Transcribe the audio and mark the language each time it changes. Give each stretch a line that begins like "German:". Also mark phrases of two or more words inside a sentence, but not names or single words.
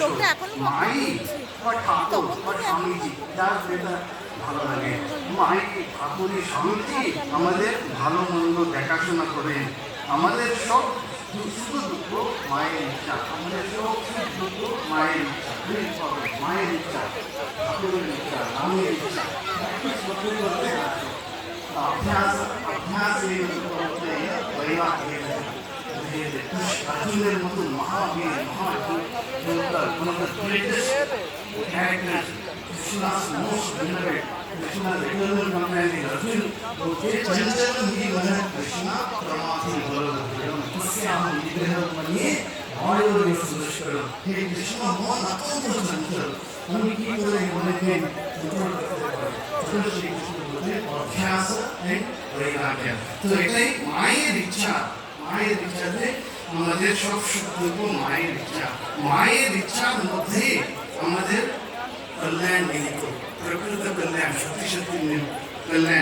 Bangla: মাই বা ঠাকুর বা স্বামীজি যার যেটা ভালো লাগে, মাই ঠাকুরই স্বামীজি আমাদের ভালো মন্দ দেখাশোনা করেন। আমাদের সব সুখ দুঃখ মায়ের ইচ্ছা, আমাদের সব সুখ দুঃখ মায়ের ইচ্ছা, মায়ের ইচ্ছা, ঠাকুরের ইচ্ছা, রামের ইচ্ছা।
Sanskrit: अभ्यास अभ्यास अर्जुन महावीर
English: one of the greatest characters, Krishna's most beloved, Krishna's eternal companion Arjun.
Sanskrit: चंचल ही मन कृष्ण प्रमाथि बलवद्भयम तस्याम विग्रह मन्ये आयोर्य सुदुष्करम। हे कृष्ण मन अत्यंत चंचल,
Bangla: আমি কি করে মনকে কন্ট্রোল করতে পারি? শ্রী কৃষ্ণ বলতে অভ্যাস এন্ড বৈরাগ্য। তো এটাই মায়ের ইচ্ছা, মায়ের ইচ্ছাতে আমাদের সব সুখ মায়ের ইচ্ছা, মায়ের ইচ্ছার মধ্যে আমাদের কল্যাণ নিহিত, প্রকৃত কল্যাণ, সত্যি সত্যি কল্যাণ।